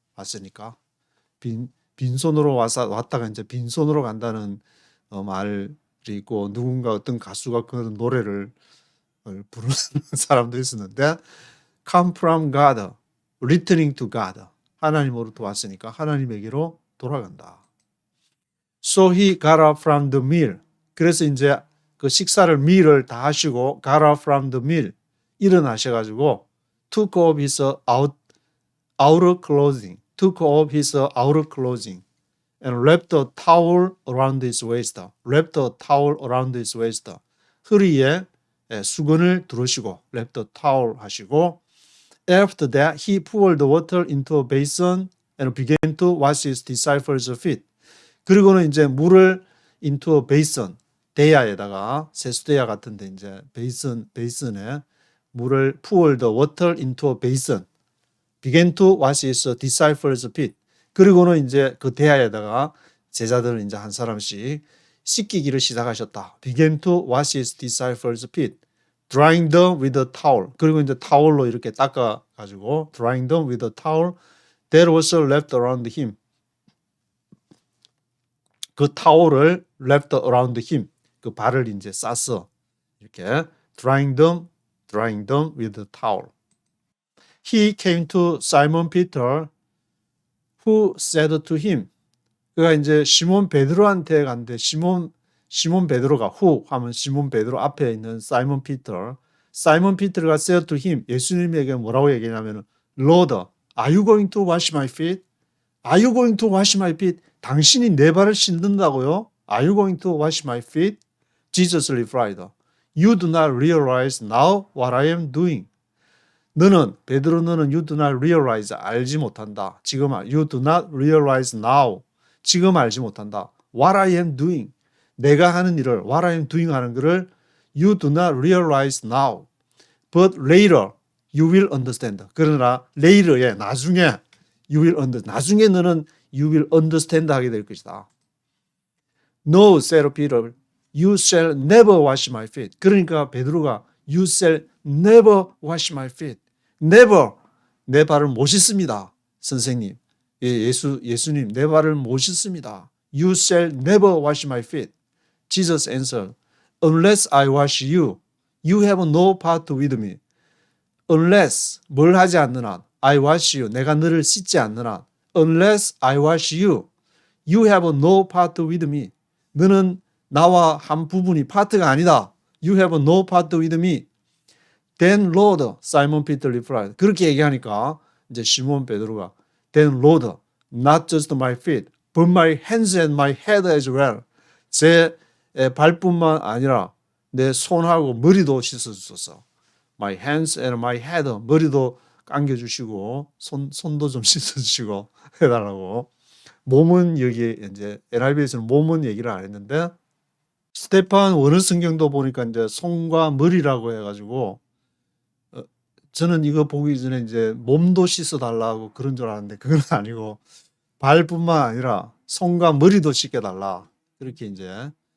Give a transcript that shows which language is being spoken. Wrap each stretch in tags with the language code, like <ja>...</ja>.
<ko>왔으니까 빈손으로 왔다가 이제 빈손으로 간다는 말이 있고 누군가 어떤 가수가 그런 노래를 부르는 사람도 있었는데</ko> <en>come from God, returning to God.</en> <ko>하나님으로부터 왔으니까 하나님에게로 돌아간다.</ko> <en>So he got up from the meal.</en> <ko>그래서 이제 그 식사를 meal을 다 하시고</ko> <en>got up from the meal.</en> <ko>일어나셔가지고</ko> <en>took off his outer clothing. took off his outer clothing and wrapped a towel around his waist. wrapped a towel around his waist.</en> <ko>허리에 수건을 두르시고</ko> <en>wrapped a towel</en> <ko>하시고</ko> <en>after that he poured the water into a basin and began to wash his disciples' feet.</en> <ko>그리고는 이제 물을</ko> <en>into a basin,</en> <ko>대야에다가 세수대야 같은데 이제 베이슨에 물을</ko> <en>pour the water into a basin, began to wash his disciples' feet.</en> <ko>그리고는 이제 그 대야에다가 제자들을 이제 한 사람씩 씻기기를 시작하셨다.</ko> <en>began to wash his disciples' feet, drying them with a towel.</en> <ko>그리고 이제 타월로 이렇게 닦아 가지고</ko> <en>drying them with a towel that was left around him.</en> <ko>그 타올을</ko> <en>wrapped around him.</en> <ko>그 발을 이제 싸서 이렇게</ko> <en>drying them with a towel. He came to Simon Peter, who said to him.</en> <ko>그가 이제 시몬 베드로한테 갔는데 시몬 베드로가 who 하면 시몬 베드로 앞에 있는 사이먼 피터.</ko> <en>사이먼 피터가 said to him.</en> <ko>예수님에게 뭐라고 얘기하냐면</ko> <en>Lord, are you going to wash my feet? Are you going to wash my feet?</en> <ko>당신이 내 발을 씻는다고요?</ko> <en>Are you going to wash my feet? Jesus replied, You do not realize now what I am doing.</en> <ko>베드로 너는</ko> <en>you do not realize,</en> <ko>알지 못한다.</ko> <en>지금 you do not realize now,</en> <ko>지금 알지 못한다.</ko> <en>What I am doing,</en> <ko>내가 하는 일을</ko> <en>what I am doing</en> <ko>하는 것을</ko> <en>you do not realize now, but later you will understand.</en> <ko>그러나 later에 나중에</ko> <en>you will understand.</en> <ko>나중에 너는</ko> <en>you will understand</en> <ko>하게 될 것이다.</ko> <en>No, said Peter, you shall never wash my feet.</en> <ko>그러니까 베드로가</ko> <en>you shall never wash my feet.</en> <ko>never, 내 발을 못 씻습니다. 선생님, 예수님, 내 발을 못 씻습니다.</ko> <en>You shall never wash my feet. Jesus answered, unless I wash you, you have no part with me. unless,</en> <ko>뭘 하지 않는 한,</ko> <en>I wash you,</en> <ko>내가 너를 씻지 않는 한,</ko> <en>unless I wash you, you have no part with me.</en> <ko>너는 나와 한 부분이 파트가 아니다.</ko> <en>You have no part with me. Then Lord, Simon Peter replied.</en> <ko>그렇게 얘기하니까 이제 시몬 베드로가</ko> <en>Then Lord, not just my feet, but my hands and my head as well.</en> <ko>제 발뿐만 아니라 내 손하고 머리도 씻어주소서.</ko> <en>My hands and my head,</en> <ko>머리도 감겨주시고 손도 좀 씻어주시고 해달라고. 몸은 여기 이제 NIV에서는 몸은 얘기를 안 했는데 스테판 원어 성경도 보니까 이제 손과 머리라고 해가지고 저는 이거 보기 전에 이제 몸도 씻어달라고 그런 줄 알았는데 그건 아니고 발뿐만 아니라 손과 머리도 씻겨달라 그렇게 이제</ko>